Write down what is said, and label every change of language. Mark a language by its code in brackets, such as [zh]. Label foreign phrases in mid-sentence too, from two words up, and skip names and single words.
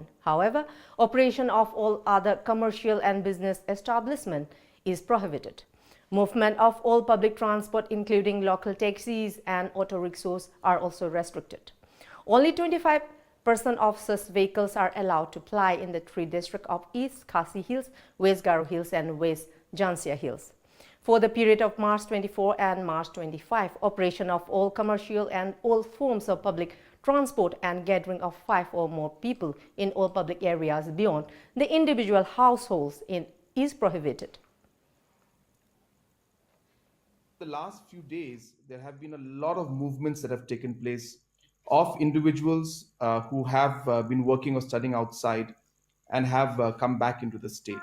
[en] However, operation of all other commercial and business establishments is prohibited. Movement of all public transport including local taxis and auto rickshaws are also restricted. Only 25% of such vehicles are allowed to ply in the 3 districts of East Khasi Hills, West Garo Hills and West Jansia Hills. For the period of March 24 and March 25, operation of all commercial and all forms of public transport and gathering of 5 or more people in all public areas beyond the individual households is prohibited. The last few days, there have been a lot of movements that have taken place of individuals who have been working or studying outside and have come back into the state.